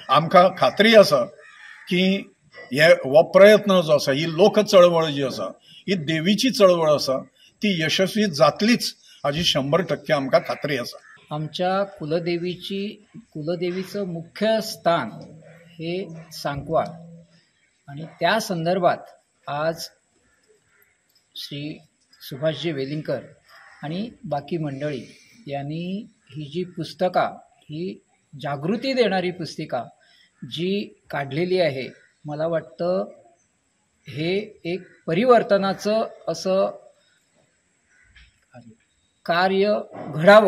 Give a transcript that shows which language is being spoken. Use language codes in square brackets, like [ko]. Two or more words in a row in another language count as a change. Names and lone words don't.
[kok] आमकां खात्री आसा की हो प्रयत्न जो आसा, ही लोक चळवळ जी आसा, ही देवीची चळवळ आसा, ती यशस्वी जातलीच हाची 100% आमकां खात्री आसा। [mr] आमच्या कुलदेवीचं मुख्य स्थान हे सांकवाळ आणि त्या संदर्भात आज श्री सुभाषजी वेलिंगकर आणि बाकी मंडळी यांनी ही जी पुस्तका, ही जागृती देणारी पुस्तिका जी काढलेली आहे, मला वाटतं हे एक परिवर्तनाचं असं कार्य घडावं।